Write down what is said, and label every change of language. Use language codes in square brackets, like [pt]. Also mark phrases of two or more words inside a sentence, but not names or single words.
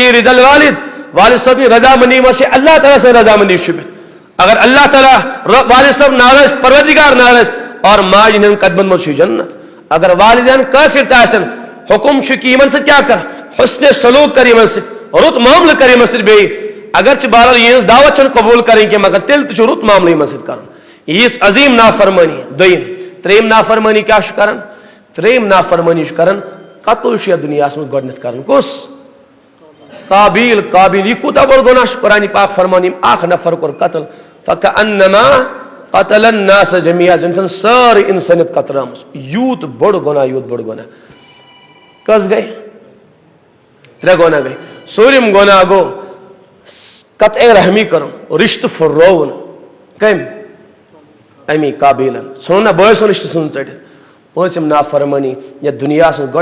[ar] فی رضا [ks] والد صٲبنہِ رضامندی منٛز چھِ اللہ تعالیٰ سٕنٛز رضامندی چھُپِتھ اگر اللہ تعالیٰ والد صٲب ناراض پروردگار ناراض اور ماجہِ ہٕنٛدٮ۪ن قدمن منٛز چھُ جنت اگر والدین کٲفر تہِ آسن حکم چھُ کہ یِمن سۭتۍ کیاہ کر حسنِ سلوٗک کر یِمن سۭتۍ رُت معاملہٕ کر یِمن سۭتۍ بیٚیہِ اگرچہِ بہرحال یِہٕنٛز دعوت چھنہٕ قبوٗل کرٕنۍ کینٛہہ مگر تیٚلہِ تہِ چھُ رُت معاملہٕ یِمن سۭتۍ کرُن یِژھ عظیٖم نافرمٲنی دوٚیِم ترٛیٚیِم نافرمٲنی کیاہ چھُ کران ترٛیٚیِم نافرمٲنی چھُ کران قتل چھُ یتھ دُنیاہس منٛز گۄڈٕنیتھ کران کُس قابیل یہِ کوٗتاہ بوٚڑ گۄناہ چھُ قرآنِ پاک فرمان ییٚمۍ اکھ نفر کوٚر قتل [ar] فکأنما قتل الناس جميعا [ks] زن چھن سٲرٕے انسٲنیت قطرٲمٕژ یوٗت بوٚڑ گۄناہ کٔژ گٔے ترٛےٚ گۄناہ گٔے ژوٗرِم گۄناہ گوٚو قطعے رحمی کرُن رشتہٕ پھُررووُن کٔمۍ امی قابیلن ژھُنُن نہ بٲے سُنٛد رشتہٕ ژھُن ژٔٹِتھ پٲنٛژِم نافرمٲنی یتھ دُنیاہس منٛز